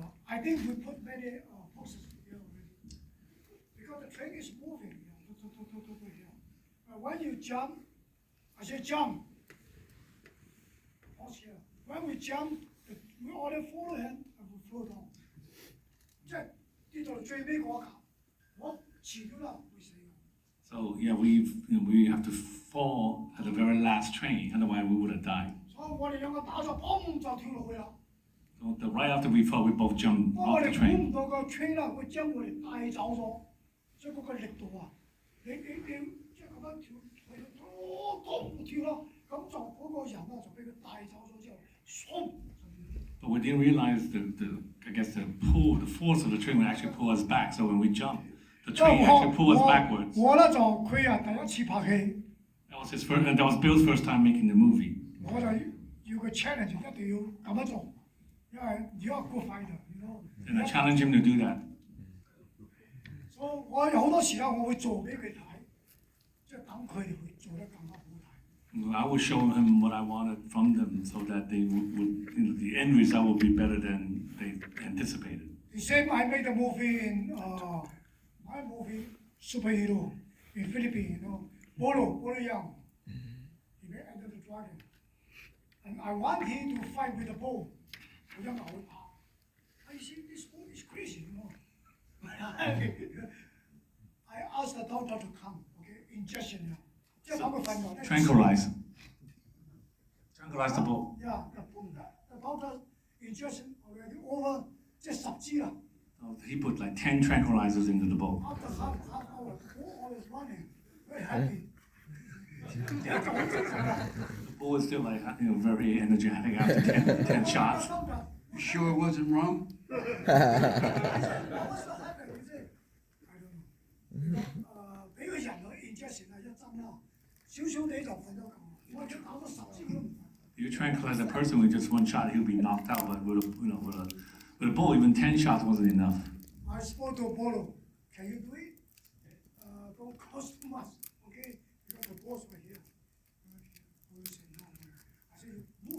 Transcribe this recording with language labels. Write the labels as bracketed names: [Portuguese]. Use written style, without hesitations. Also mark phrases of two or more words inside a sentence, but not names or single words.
[English] I think we put many boxes here already. Because the train is moving, you know, here. When you jump, I say jump. Pause here. When we jump, we order forehand and we float down. [Cantonese] 即係呢度最尾嗰一格，我遲咗啦會死嘅， [English] So yeah, we have to fall at the very last train, otherwise we would have died. [Cantonese] 所以我哋兩個打咗砰就跳落去啦。 [English] So right after we fall, we both jumped [Cantonese] 不過我 [English] off the [Cantonese] 哋估 [English] train. [Cantonese] 唔到個 train 啦，會將我哋帶走咗，即係嗰個力度啊！你即係咁樣跳，咚跳啦，咁就嗰個人啊就俾佢帶走咗之後，唰 [English] But we didn't realize I guess the force of the train would actually pull us back. So when we jumped, the [Cantonese] 即係 [English] train actually pulled us backwards. [Cantonese] 我咧就佢啊第一次拍戲， [English] That was Bill's first time making the movie. [Cantonese] 我就要個 challenge 一定要咁樣做，因為如果 [English] good fighter，you know。 And I challenged him to do that. [Cantonese] 所以我有好多時間我會做俾佢睇，即係等佢哋會做得更加好睇。 [English] I would show him what I wanted from them so that they the end result would be better than they anticipated. The same I made a movie in my movie superhero in Philippines, you know, Bolo Young. He made Enter the Dragon. And I want him to fight with a bull. [Cantonese] 我想咬他。 [English] I see this bull is crazy, you know. I asked the doctor to come, okay, injection. [Cantonese] 即係等佢瞓覺。 [English] Tranquilize the bull. Yeah, the doctor injection already over [Cantonese] 即係10支啦。 [English] So he put like 10 tranquilizers into the bull. After half hour, the bull was running, very happy. The bull is still like very energetic after 10 shots. You sure it wasn't rum? What's the happen? Is it? I don't know. [Cantonese] 俾個人去 injection 啊，一針啦，少少地就瞓咗覺。我一打咗10支都唔瞓。 [English] You tranquilize a person with just one shot, he'll be knocked out. But with a bull, even 10 shots wasn't enough. I spoke to Polo. Can you do it? Don't cost too much, okay? Because the boss were here. Polo said no. I said move.